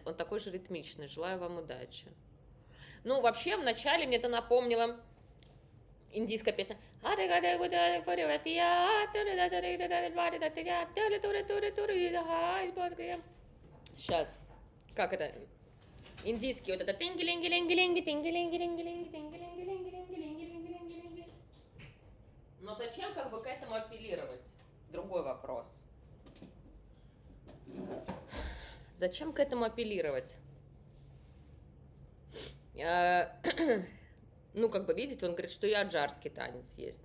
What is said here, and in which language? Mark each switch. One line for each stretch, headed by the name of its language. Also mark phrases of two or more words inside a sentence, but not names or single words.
Russian: Он такой же ритмичный. Желаю вам удачи. Ну, вообще, вначале мне это напомнило индийская песня. Сейчас. Как это? Индийский вот это тинги-линги-линги-линги, тинги-линги-линги-линги, тинги-линги-линги-линги-линги-линги. Но зачем как бы к этому апеллировать? Другой вопрос. Зачем к этому апеллировать? Ну, как бы, видите, он говорит, что и аджарский танец есть.